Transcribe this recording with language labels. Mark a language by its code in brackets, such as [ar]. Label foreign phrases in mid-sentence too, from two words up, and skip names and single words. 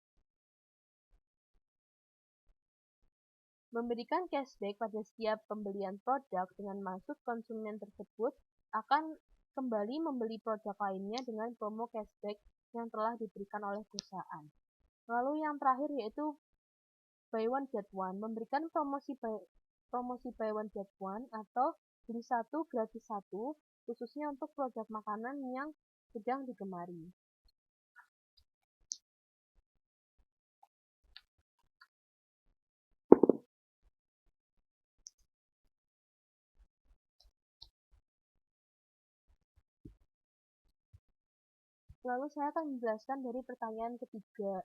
[id] Memberikan cashback pada setiap pembelian produk dengan maksud konsumen tersebut akan kembali membeli produk lainnya dengan promo cashback yang telah diberikan oleh perusahaan. Lalu yang terakhir yaitu [en] buy one get one, [id] memberikan promosi [en] buy one get one [id] atau beli satu gratis satu, khususnya untuk produk makanan yang sedang digemari. Lalu saya akan menjelaskan dari pertanyaan ketiga.